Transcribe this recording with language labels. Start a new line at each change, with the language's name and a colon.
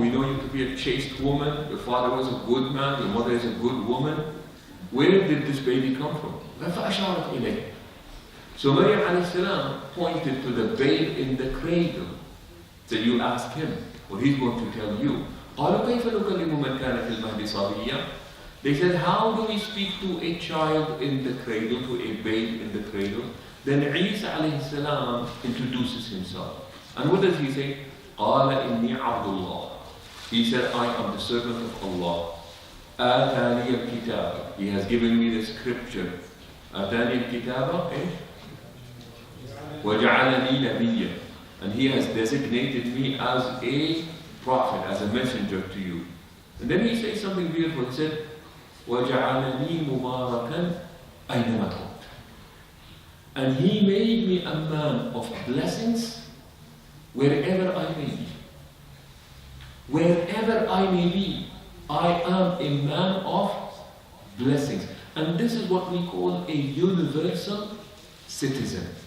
English: We know you to be a chaste woman. Your father was a good man. Your mother is a good woman. Where did this baby come from?
Arabic: فأشارت إليه.
English: So Maryam alayhi salam pointed to the babe in the cradle. So you ask him, or he's going to tell you.
Arabic: قالوا كيف نكلم من كان في المهد صبيا?
English: They said, how do we speak to a child in the cradle, to a babe in the cradle? Then Isa alayhi salam introduces himself. And what does he say?
Arabic: قال إني عبد الله.
English: He said, I am the servant of Allah.
Arabic: آتاني الكتاب.
English: He has given me the scripture.
Arabic: آتاني الكتاب. وجعلني نبيا.
English: And he has designated me as a prophet, as a messenger to you. And then he says something beautiful. He said,
Arabic: وَجَعَلَنِي مُبَارَكًا أَيْنَمَا كُنْتُ.
English: And he made me a man of blessings wherever I may be. Wherever I may be, I am a man of blessings. And this is what we call a universal citizen.